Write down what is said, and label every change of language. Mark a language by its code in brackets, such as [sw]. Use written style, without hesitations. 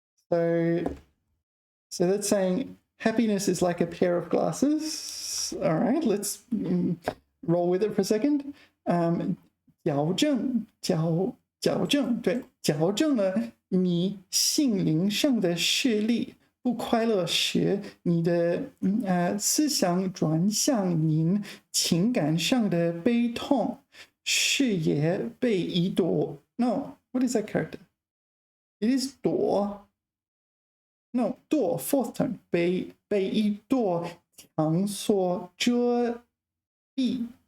[en] So that's saying happiness is like a pair of glasses. All right, let's roll with it for a second. [zh] 矫正，对，矫正了你心灵上的视力。不快乐时，你的思想转向您情感上的悲痛，视野被一朵。 [en] No, what is that character? It is 朵。No, 朵 fourth tone. [zh] 被一朵墙所遮蔽。